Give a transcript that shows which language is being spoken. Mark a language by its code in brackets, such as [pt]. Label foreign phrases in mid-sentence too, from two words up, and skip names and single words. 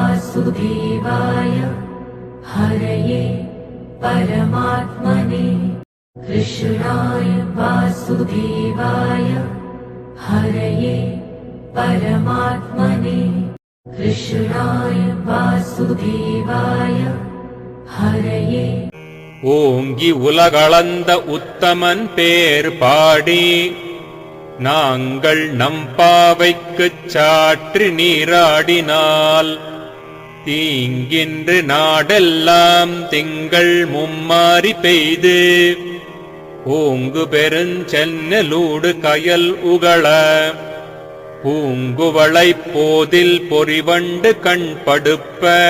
[sa] वासुदेवाय हरये परमात्मने कृष्णाय वासुदेवाय हरये परमात्मने कृष्णाय वासुदेवाय हरये [ta] ஓங்கி உலகளந்த உத்தமன் பேர் பாடி நாங்கள் நம்பாவைக்குச் சாற்றி நீராடினால் தீங்கின்று நாடெல்லாம் திங்கள் மும்மாரி பெய்து ஓங்கு பெருஞ்சென்னலூடு கயல் உகள பூங்குவளைப் போதில் பொறிவண்டு கண்படுப்ப